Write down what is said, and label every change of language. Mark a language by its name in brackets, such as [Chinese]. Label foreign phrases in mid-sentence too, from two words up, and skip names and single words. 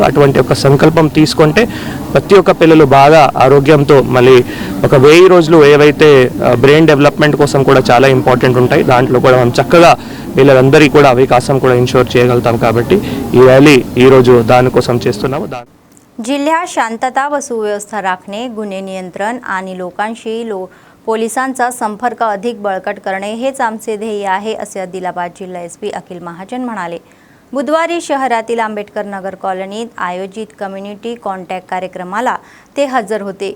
[Telugu] అటువంటి ఒక సంకల్పం తీసుకుంటే ప్రతి ఒక్క పిల్లలు బాగా ఆరోగ్యంతో మళ్ళీ ఒక 1000 రోజులు ఏవైతే [English] brain development [Telugu] కోసం కూడా చాలా ఇంపార్టెంట్ ఉంటాయి, దాంట్లో కూడా మనం చక్కగా పిల్లలందరికీ కూడా వికాసం కూడా ఇన్షూర్ చేయగలుగుతాం. కాబట్టి ఈ ర్యాలీ ఈరోజు दान చేస్తున్నాము. [Marathi] जिल्ह्यात शांतता व सुव्यवस्था राखणे, गुन्हे नियंत्रण आणि लोकांशी पोलिसांचा संपर्क अधिक बळकट करणे हेच आमचे ध्येय आहे, असे आदिलाबाद जिल्हा एसपी अखिल महाजन म्हणाले. बुधवारी शहरातील आंबेडकर नगर कॉलनीत आयोजित [English] community contact [Marathi] कार्यक्रमाला ते हजर होते.